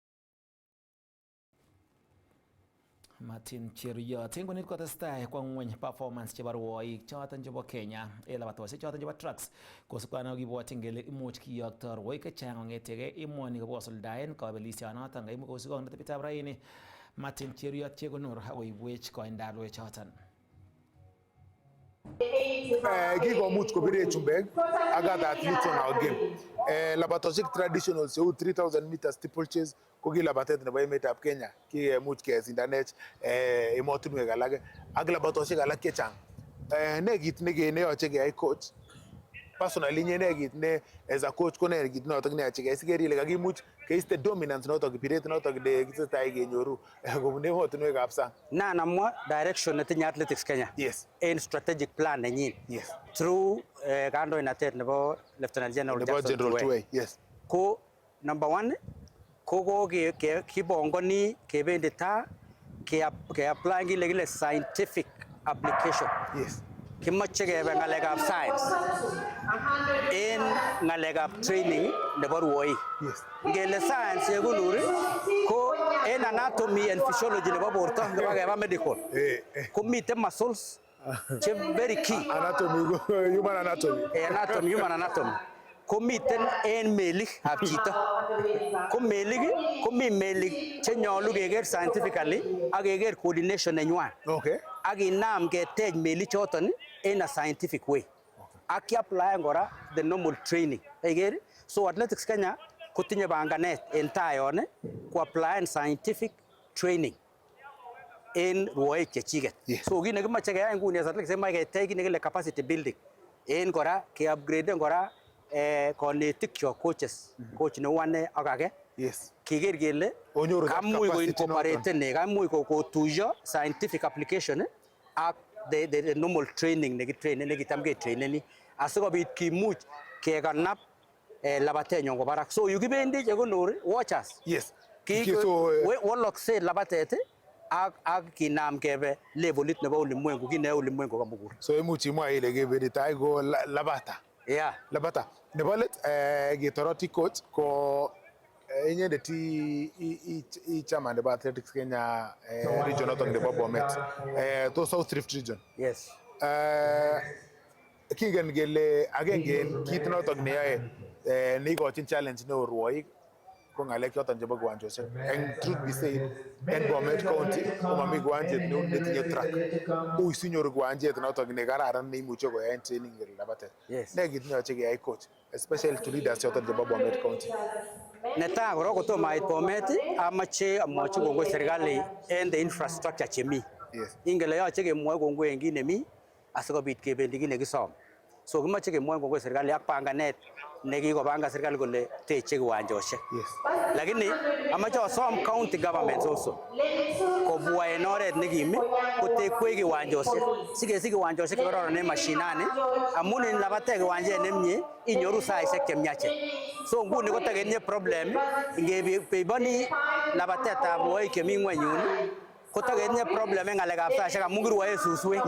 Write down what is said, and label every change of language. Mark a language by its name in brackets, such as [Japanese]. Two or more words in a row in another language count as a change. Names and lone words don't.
[Kipsigis] Martin Cheruiyot en konit kotestai kwa ngweny performance chebo rwoik choton chebo Kenya en labatosiek choton chebo tracks kosubkei ak kibwotyin kele imuch kiyokto rwoik chechang kong'etegei emoni kobosuldaen kabelisionoton kaimuch kosubkei ak tebitab raini. Martin Cheruiyot chekonor akoibwech koindab rwoichoton. Kikomuch kobire chumbek ak [English] other athletes on our game. [Kipsigis] Labatosiek traditional cheu [English] 3000 meters steeplechase [Kipsigis] ko ki labatet nebo emetab Kenya kimuch kesindanech emotinwek alak ak labatosiek alak chechang. Ne kit neyoche keyai [English] coach personally [Kipsigis] inye ne kit ne [English] as a coach [Kipsigis] ko ne kit notok neyoche keyai siker ile kakimuch keiste dominance notok biret notok nekitesetai kenyoru kobun emotinwekab sang. Nan amwa direction netinye Athletics Kenya en [English] strategic plan [Kipsigis] nenyin through kandoinatet nebo Lieutenant General Jackson Tuwei. Ko number 1 ko kibongoni kebendi taa keapply kile kile [English] scientific application. [Kipsigis] Kimoche kebe ng'alekab science en ng'alekab training nebo rwoik. Ngele science yekunur ko en [English] anatomy and physiology [Kipsigis] nebo borto nebo keba medical komiten muscles che [English] very key. Anatomy, human anatomy. Human anatomy. [Kipsigis] Komiten en melik ab chito. Ko melik komi melik che nyolu keker scientifically ak keker coordination nenywan. Ak inam ketech melik choton [English] in a scientific way. [Kipsigis] Ak kiaplaen kora [English] the normal training. [Kipsigis] Aiker? So Athletics Kenya kotinye panganet en tai yon ko applyen [English] scientific training [Kipsigis] en rwoik chechiket. So kit nekimoche keyai nguni as Athletics kimoche ketech kit nekile [English] capacity building. [Kipsigis] En kora ke upgrade kora konetik chok [English] coaches coach [Kipsigis] neu ane ak age kiker kele kamuch koincorporate kamuch kotuiyo [English] scientific application [Kipsigis] ak [English] the normal training [Kipsigis] nekitam ketraineni asikobit kimuch kekanap labatenyon ko barak. So yukibendi chekonor watchers. [English] Yes. [Kipsigis] Walokse labatet ak kinam kebe levelit nebo ulimwengu kine ulimwengu kamugul. So imuch imwa ile kebendi tai ko labata. [English] Yeah. [Kipsigis] Labata. Nebo let ketoroti coach ko inyendet i chama nebo athletics Kenya region notok nebo Bomet. [English] To South Rift region. Yes. [Kipsigis] Kingen kele agenge en kit notok neyoe neikochin challenge neo rwoik ko ng'alek choton chebo kiwanjosiek. [English] En truth be said, [Kipsigis] en Bomet County komami kiwanjet neu netinye track. Ui sinyoru kiwanjet notok nekararan neimuche koyaen training kele labatet. Ne kit neyoche keyai coach, [English] especially to leaders [Kipsigis] choton chebo Bomet County. Netai korok kotomo ait Bomet amache amwochi kongoi serikali en [English] the infrastructure [Kipsigis] chemi. Ingele yoche kemwoi kongoi en kit nemi asikobit kebendi kit nekisom. So kimoche kemwoi kongoi serikali ak panganet nekikopanga serikali kole teche kiwanjosiek. Lakini amache asom [English] county governments also [Kipsigis] kobwa en oret nekim kotekwech kiwanjosiek sikesich kiwanjosiek chekororon en mashinani amun en labate kiwanjet nemie inyoru saisiek chemiachen. So nguni kotaketinye problem ngebeiboni labatetab rwoik chemi ng'wenyun kotaketinye problem en ng'alekab saisiek amun kirwoe suswek.